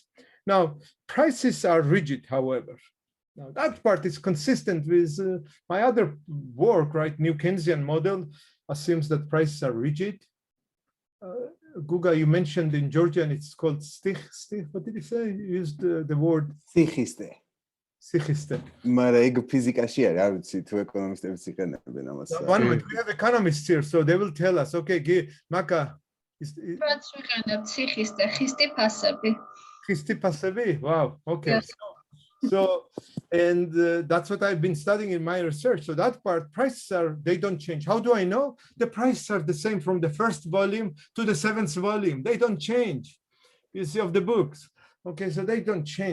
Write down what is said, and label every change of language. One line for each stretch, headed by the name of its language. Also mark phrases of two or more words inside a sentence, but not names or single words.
English: Now, prices are rigid, however. Now, that part is consistent with my other work, right? New Keynesian model assumes that prices are rigid. Guga, you mentioned in Georgian, it's called stich. What did you say? You used the word
Georgian: Stichiste. Stichiste. მაგრამ ეგ ფიზიკაში არის, არ ვიცი თუ ეკონომისტებიც იყენებენ ამას.
English: One minute, we have economists here, so they will tell us. Okay, Maka.
Georgian: რაც ვიყენებ ციხისტე, ხისტი ფასები. Ხისტი ფასები?
English: Wow. Okay. Yes. So, and that's what I've been studying in my research. So that part, prices they don't change. How do I know? The prices are the same from the first volume to the 7th volume. They don't change. You see, of the books. Okay, so they don't change.